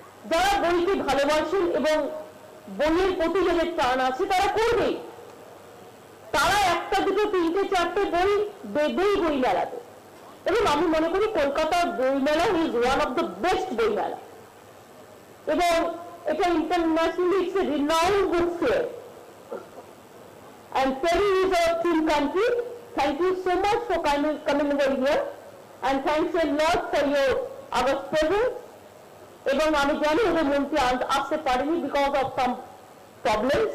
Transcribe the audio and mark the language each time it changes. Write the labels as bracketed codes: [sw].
[bn] যারা বইকে ভালোবাসেন এবং বইয়ের প্রতি যাদের টান আছে তারা করবেই, তারা 1টা 2টো 3টে 4টে বই দেবেই বই মেলাতে। এবং আমি মনে করি কলকাতার বইমেলা [en] is one of the best বইমেলা, [bn] এবং এটা internationally [en] It's a renowned book fair. And Peru is our team country. Thank you so much for coming over here, and thanks a lot for our presence. [bn] এবং আমি জানি ওদের মন্ত্রী আসতে পারেনি [en] because of some problems.